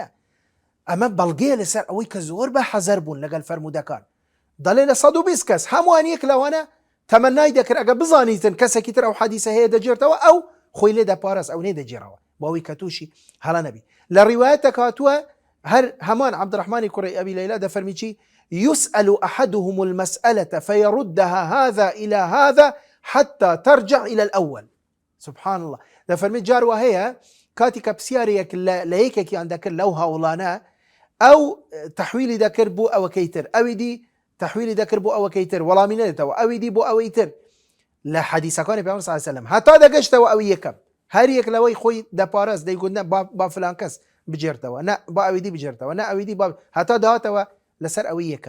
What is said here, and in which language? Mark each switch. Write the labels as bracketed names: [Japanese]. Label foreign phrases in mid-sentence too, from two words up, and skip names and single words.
[Central Kurdish] ئەمە بەڵگەیە لەسەر ئەوەی کە زۆر بە حەزەر بوون لەگەڵ فەرمودەکان. دەڵێ لە 120 کەس هەمووان یەک لەوانە تەمەنای دەکرد ئەگە بزانیتن کەسێکی تر ئەو حەدیثە هەیە دەجێرتەوە ئەو خۆی لێ دەپارێز ئەو نێدەجێڕەوە بۆەوەی کە تووشی هەڵە نەبی. لە ڕیوایەتە هاتووە هەر هەمان عەبدوڕەحمانی کوڕی ئەبی لەیلا دەفەرمی چی؟ [Arabic] يسأل أحدهم المسألة فيردها هذا إلى هذا حتى ترجع إلى الأول. سبحان الله. [Central Kurdish] دەفەرمی جار وهەیە کاتی کە پرسیارێک لە یەکێکیان دەکرد لەو هاوڵانە ئەو تەحویلی دەکرد بۆ ئەوەکەی تر، ئەوی دی تەحویلی دەکرد بۆ ئەوەکەی تر، وەڵامی نەدێتەوە، ئەوی دی بۆ ئەوەی تر لە حەدیثەکانی پێغەمبەر [Arabic] صلی الله علیه و سلم [Central Kurdish] هەتا دەگەشتەوە ئەوی یەکەم، هەر یەک لەوەی خۆی دەپارێز دەیگوت با فلان کەس بجێرتەوە، نە با ئەوی دی بجێرتەوە، نە ئەوی دی هەتا داهاتەوە لەسەر ئەوەی یەکەم.